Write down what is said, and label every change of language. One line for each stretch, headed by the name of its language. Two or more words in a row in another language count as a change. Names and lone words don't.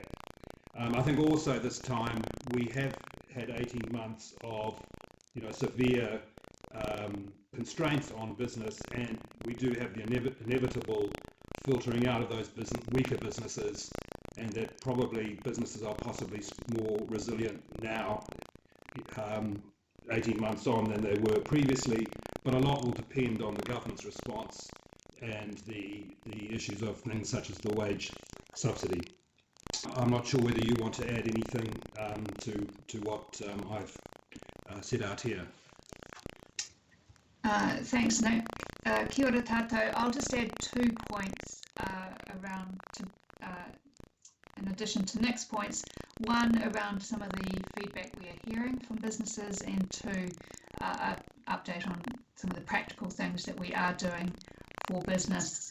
English: I think also this time we have had 18 months of severe constraints on business, and we do have the inevitable filtering out of those weaker businesses, and that probably businesses are possibly more resilient now 18 months on than they were previously, but a lot will depend on the government's response and the issues of things such as the wage subsidy. I'm not sure whether you want to add anything to what I've set out here. Thanks, Nick.
Māori: Kia ora tātou.
English: I'll just add 2 points in addition to Nick's points. One, around some of the feedback we are hearing from businesses, and 2, update on some of the practical things that we are doing for business.